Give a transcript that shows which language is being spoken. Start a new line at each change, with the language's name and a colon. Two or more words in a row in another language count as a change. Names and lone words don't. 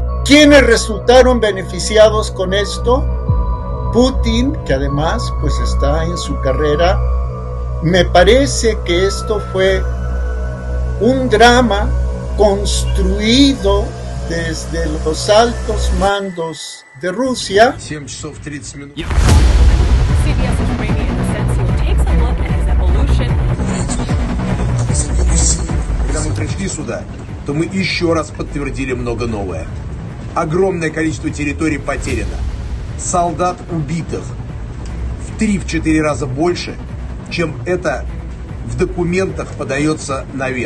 Spanish: ¿Quiénes resultaron beneficiados con esto? Putin, que además pues está en su carrera. Me parece que esto fue un drama construido desde los altos mandos de Rusia.
Russian: Когда мы пришли сюда, то мы еще раз подтвердили много новое. Огромное количество территорий потеряно. Солдат убитых в 3-4 раза больше, чем это в документах подается наверх.